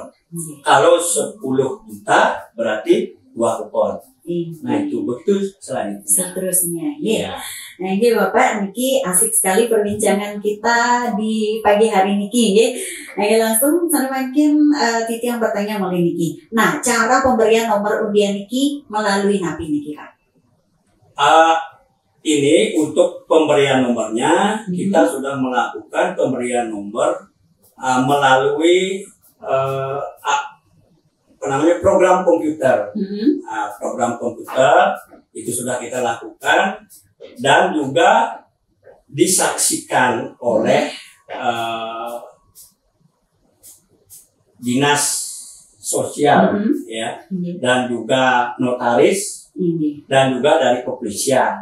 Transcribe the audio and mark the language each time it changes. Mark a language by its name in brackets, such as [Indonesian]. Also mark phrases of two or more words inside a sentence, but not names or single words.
[Indonesian] Kalau 10 juta berarti 2 kupon. Nah, itu betul seterusnya. Nah, ini Bapak niki asik sekali perbincangan kita di pagi hari niki ya. Nah, langsung sana makin Titi yang bertanya mulai niki. Nah, cara pemberian nomor undian niki melalui napi niki Pak? Ini untuk pemberian nomornya kita sudah melakukan pemberian nomor melalui program komputer. Program komputer itu sudah kita lakukan dan juga disaksikan oleh dinas sosial ya, dan juga notaris dan juga dari kepolisian.